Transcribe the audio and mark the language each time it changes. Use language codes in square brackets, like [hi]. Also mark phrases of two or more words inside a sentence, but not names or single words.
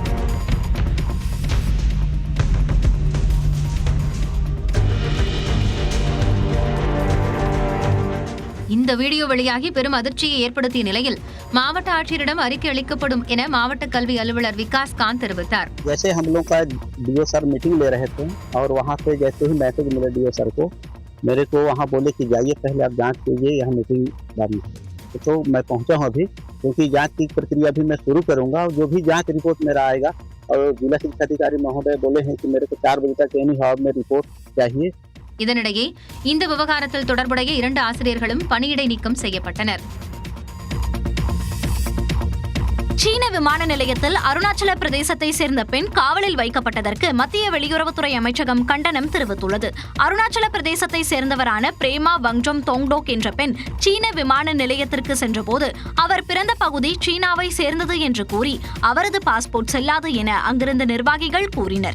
[ta] இந்த வீடியோ வெளியாகி பெரும் அதிர்ச்சியை ஏற்படுத்திய நிலையில் மாவட்ட ஆட்சியரிடம் அறிக்கை அளிக்கப்படும் என மாவட்ட கல்வி அலுவலர் விகாஸ் காந்த் தெரிவித்தார். [hi] जैसे हम लोग का डीओ सर मीटिंग ले रहे थे और वहाँ से जैसे ही मैसेज मिला डीओ सर को, मेरे को वहाँ बोले कि जाइए पहले आप जांच कीजिए, यहाँ मीटिंग जारी है। तो मैं पहुँचा हूँ अभी, क्योंकि जांच की प्रक्रिया भी मैं शुरू करूँगा और जो भी जांच रिपोर्ट मेरा आएगा, और जिला शिक्षा अधिकारी महोदय बोले हैं कि मेरे को 4 बजे तक एनी हाउ में रिपोर्ट चाहिए। [ta] இதனிடையே இந்த விவகாரத்தில் தொடர்புடைய 2 ஆசிரியர்களும் பணியிடை நீக்கம் செய்யப்பட்டனர். சீன விமான நிலையத்தில் அருணாச்சல பிரதேசத்தை சேர்ந்த பெண் காவலில் வைக்கப்பட்டதற்கு மத்திய வெளியுறவுத்துறை அமைச்சகம் கண்டனம் தெரிவித்துள்ளது. அருணாச்சல பிரதேசத்தை சேர்ந்தவரான பிரேமா வங்ஜோம் தோங்டோக் என்ற பெண் சீன விமான நிலையத்திற்கு சென்றபோது அவர் பிறந்த பகுதி சீனாவை சேர்ந்தது என்று கூறி அவரது பாஸ்போர்ட் செல்லாது என அங்கிருந்த நிர்வாகிகள் கூறினர்.